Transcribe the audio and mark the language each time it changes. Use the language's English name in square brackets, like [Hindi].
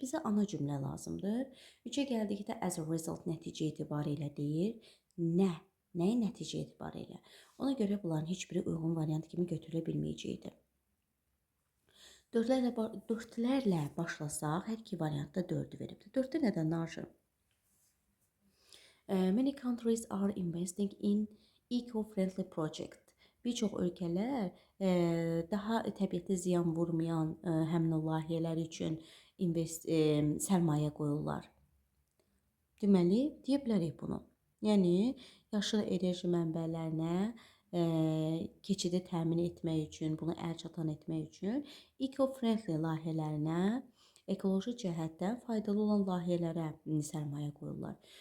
[Azerbaijani] Bizə ana cümlə lazımdır. 3-ə gəldikdə [English] as a result [Azerbaijani] nəticə etibarilə deyir. Nəyi nəticə etibarilə? Ona görə bunların heç biri uyğun variant kimi götürülə bilməyəcəkdir. Dördlərlə başlasaq, hər iki variantda 4-ü veribdir. 4-də nədən danışır? [English] Many countries are investing in eco-friendly project. [Azerbaijani] Bir çox ölkələr daha təbiətə ziyan vurmayan həmin o layihələr üçün sərmayə qoyurlar. Deməli, deyə bilərik bunu. Yəni, yaşıl enerji mənbələrinə keçidi təmin etmək üçün, bunu əlçatan etmək üçün eco-friendly layihələrinə, ekoloji cəhətdən faydalı olan layihələrə sərmayə qoyurlar.